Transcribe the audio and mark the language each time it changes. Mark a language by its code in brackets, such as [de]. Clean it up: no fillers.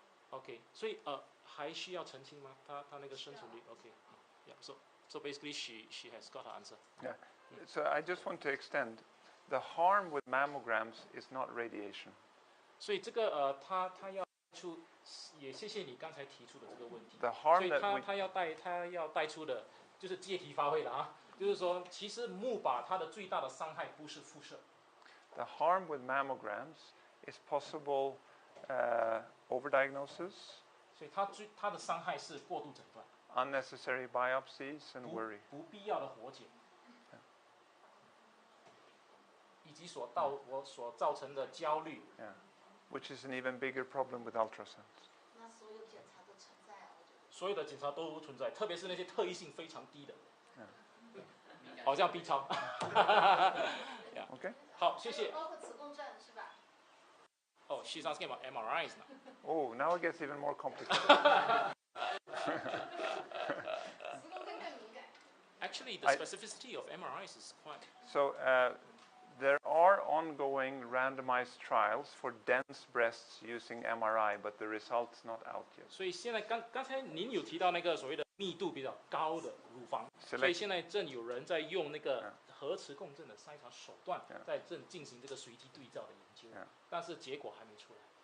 [zh] OK， 所以还需要澄清吗？他那个生存率 [en] OK。Yeah， so basically she has got her answer. Yeah. So I just want to extend. The harm with mammograms is not radiation. [zh] 所以这个他要出，也谢谢你刚才提出的这个问题。 [en] The [zh] 所 [en] harm [zh] 以 [en] that [zh] 他要带出的就是借题发挥了啊，就是说其实钼靶它的最大的伤害不是辐射。 [en] the harm with mammograms is possible overdiagnosis. [zh] 所以它的伤害是过度诊断。 [en] unnecessary biopsies and worry. [zh] 不必要的活检，以及所造成的焦虑。 [en] Yeah. Which is an even bigger problem with ultrasounds. [zh] 那所有检查都存在啊，我觉得。所有的检查都存在，特别是那些特异性非常低的，好像 B 超。 [en] Okay. [zh] 好，谢谢。包括磁共振是吧？ [en] 哦 ，she's asking about MRIs now. Oh, now it gets even more complicated. [zh] 磁共振更敏感。 [en] Actually, the specificity of MRIs is quite. So there are ongoing randomized trials for dense breasts using MRI, but the results not out yet. [zh] 所以现在刚才您有提到那个所谓的密度比较高的乳房，所以现在正有人在用那个核磁共振的筛查手段，在正进行这个随机对照的研究，但是结果还没出来。